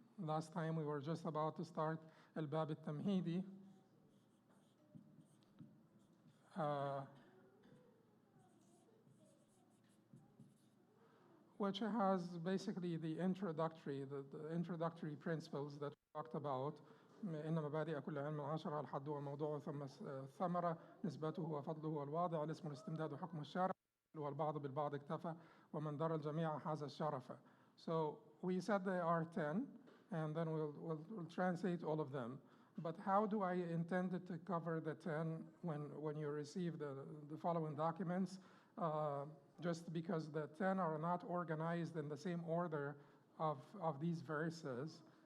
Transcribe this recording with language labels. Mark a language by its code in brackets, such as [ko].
[en] Last time, we were just about to start al-Bab al-Tamhidi. Which has basically the introductory principles that we talked about. [ar] إن مبادئ كل علم 10 الحد والموضوع ثم الثمرة نسبته وفضله والواضع الاسم الاستمداد وحكم الشارع والبعض بالبعض اكتفى ومن در الجميع حاز الشرف. [en] So we said there are 10, and then we'll translate all of them. But how do I intend to cover the 10 when you receive the following documents? Just because the 10 are not organized in the same order of these verses.